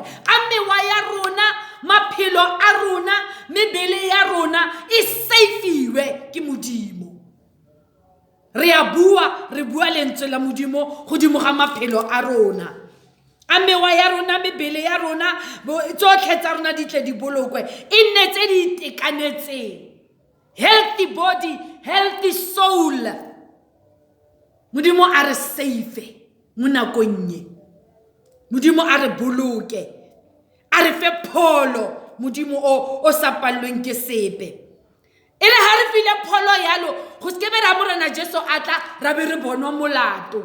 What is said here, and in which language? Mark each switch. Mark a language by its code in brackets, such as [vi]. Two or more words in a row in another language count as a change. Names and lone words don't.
[tn] A mewa ya rona, maphelo a rona, mebele ya rona e safeiwe ke modimo. Re bua lentswe la modimo godimo ga maphelo a rona. A mewa ya rona, mebele ya rona, tsotlhe tsa rona di tle di bolokwe. E nne tse di itekanetseng. [en] Healthy body, healthy soul. [tn] Modimo a re safe mo nakong ye. Modimo a re boloke. A re fe pholo modimo o sa pallweng ke sepe. E re ha re file pholo yalo go se ke be ra morena Jesu a tla ra be re bonwa molato.